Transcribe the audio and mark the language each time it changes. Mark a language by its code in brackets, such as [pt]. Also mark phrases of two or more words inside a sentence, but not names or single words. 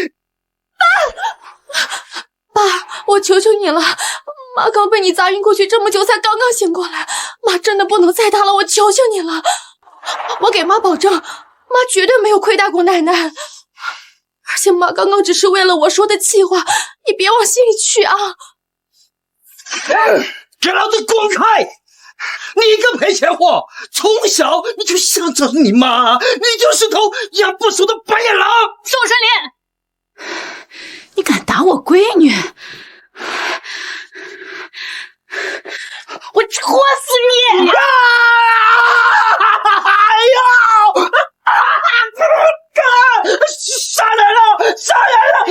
[zh] 爸，我求求你了，媽剛被你砸暈過去這麼久，才剛剛醒過來，媽真的不能再打了，我求求你了，我給媽保證，媽絕對沒有虧待過奶奶，而且媽剛剛只是為了我說的氣話，你別往心裡去啊！給老子滾開！你個賠錢貨，從小你就想着你媽，你就是頭養不熟的白眼狼！宋春林，你敢打我閨女，我戳死你！哎呦！殺人了！殺人了！